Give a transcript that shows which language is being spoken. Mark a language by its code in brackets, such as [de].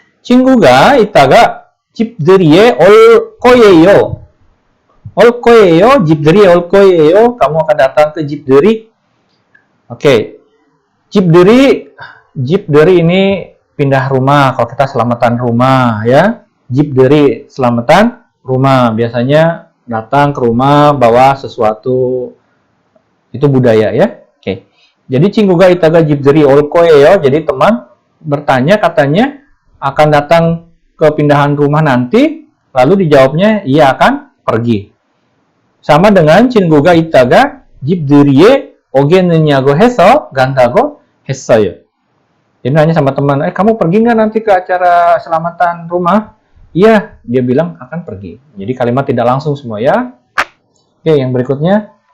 [ko] 친구가 이따가 집들이에 올 거예요. 집들이에 올 거예요. [id] Kamu akan datang ke 집들이. Oke, 집들이 ini pindah rumah. Kalau kita selamatan rumah ya, 집들이 selamatan rumah, biasanya datang ke rumah bawa sesuatu, itu budaya ya. Oke. [ko] Jadi 친구가 이따가 집들이 올 거예요. [id] Jadi teman bertanya katanya akan datang ke pindahan rumah nanti, lalu dijawabnya ia akan pergi. Sama dengan [ko] 친구가 이따가 집들이에 오겠느냐고 해서 간다고 했어요. [id] Jadi nanya sama teman, kamu pergi nggak nanti ke acara selamatan rumah? Iya, dia bilang akan pergi. Jadi kalimat tidak langsung semua ya. Oke, yang berikutnya.